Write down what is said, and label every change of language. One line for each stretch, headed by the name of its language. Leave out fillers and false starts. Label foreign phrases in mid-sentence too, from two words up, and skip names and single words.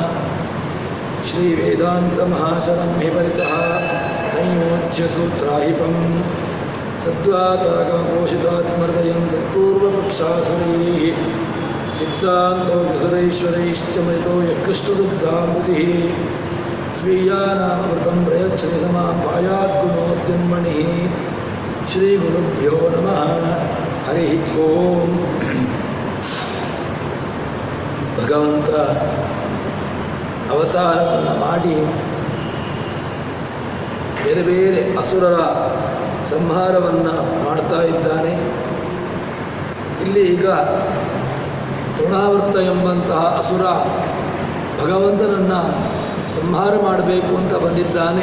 Sanskrit: श्रीवेदान्तमहाचरं हि परितः संयोज्य सूत्राहिपं सद्वाताकपोषितात्महृदयं तत्पूर्वपक्षासुरैः सिद्धान्तो गुरुरैश्वरैश्च मदितो यः कृष्णदुग्धामृतिः स्वीयानामृतं प्रयच्छति समां पायाद्गुणोद्यन्मणिः। श्रीगुरुभ्यो नमः। हरिः ओम्।
Kannada: ಭಗವಂತ ಅವತಾರವನ್ನು ಮಾಡಿ ಬೇರೆ ಬೇರೆ ಅಸುರರ ಸಂಹಾರವನ್ನು ಮಾಡ್ತಾ ಇದ್ದಾನೆ. ಇಲ್ಲಿ ಈಗ ತೃಣಾವರ್ತ ಎಂಬಂತಹ ಅಸುರ ಭಗವಂತನನ್ನು ಸಂಹಾರ ಮಾಡಬೇಕು ಅಂತ ಬಂದಿದ್ದಾನೆ.